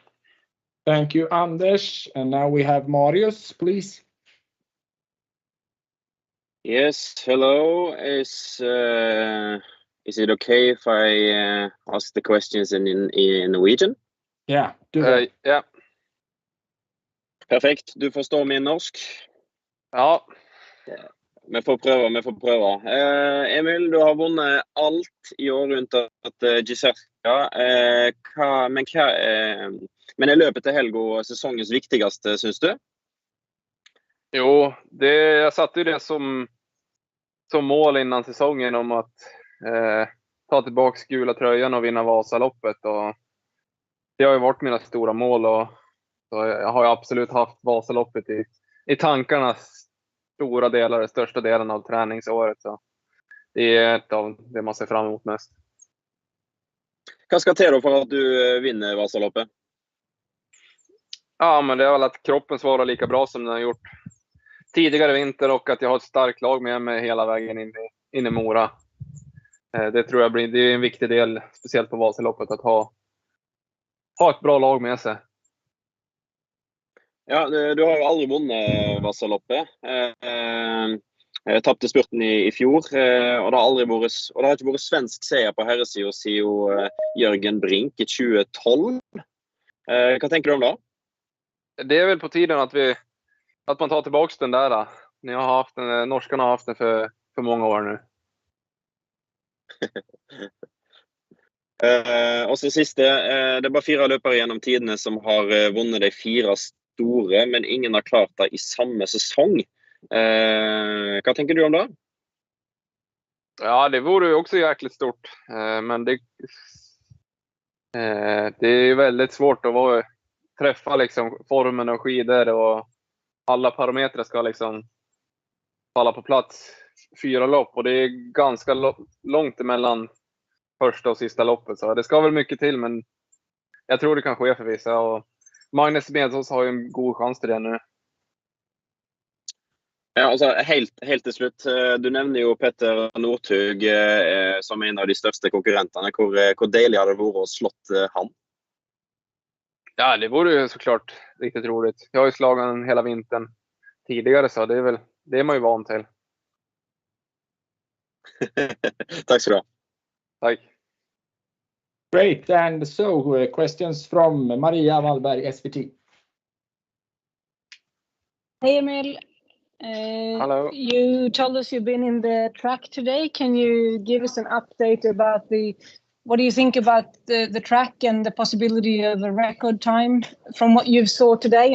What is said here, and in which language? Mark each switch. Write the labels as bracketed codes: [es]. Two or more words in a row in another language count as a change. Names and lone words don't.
[en] Thank you, Anders. And now we have Marius, please. Yes, hello. Is it okay if I ask the questions in Norwegian? Yeah, do that. Yeah. [no] Perfekt. Du forstår min norsk? Ja. Vi får prøve. Emil, du har vunnet alt i år unntatt Gisärska. Men er løpet til helga sesongens viktigste, synes du? [sv] Jo, jag satte ju det som mål innan säsongen om att ta tillbaka gula tröjan och vinna Vasaloppet. Och det har ju varit mina stora mål, och så jag har ju absolut haft Vasaloppet i tankarna största delen av träningsåret. Så det är ett av det man ser fram emot mest. [no] Hva skal til for at du vinner Vasaloppet? [sv] Ja, men det är väl att kroppen svarar lika bra som den har gjort tidigare vinter, och att jag har ett starkt lag med mig hela vägen in i Mora. Det tror jag det är en viktig del, speciellt på Vasaloppet, att ha ett bra lag med sig. [no] Ja, du har jo aldri vunnet Vasaloppet. Tappte spurten i fjor, og det har ikke vært svensk seier på herresiden siden Jørgen Brink i 2012. Hva tenker du om det? [sv] Det är väl på tiden att man tar tillbaka den där. Norskarna har haft den för många år nu. [no] Og så siste, det er bare 4 løpere gjennom tidene som har vunnet de 4 store, men ingen har klart det i samme sesong. Hva tenker du om det? [sv] Ja, det vore ju också jäkligt stort, men det är väldigt svårt att träffa liksom formen och skidor, och alla parametrar ska liksom falla på plats 4 lopp, och det är ganska långt emellan första och sista loppet, så det ska väl mycket till, men jag tror det kan ske för vissa, och Magni Smedås har ju en god chans till det nu. [no] Ja, altså helt til slutt, du nevner jo Petter Northug som en av de største konkurrentene. Hvor deilig hadde det vært å slått han? [sv] Ja, det vore ju såklart riktigt roligt. Jag har ju slagit den hela vintern tidigare, så det är man ju van till. Tack ska du ha. Tack. [en] Great. And so questions from Maria Wallberg, SVT. Hey, Emil. Hello. You told us you've been in the track today. Can you give us an update about the what do you think about the track and the possibility of a record time from what you saw today?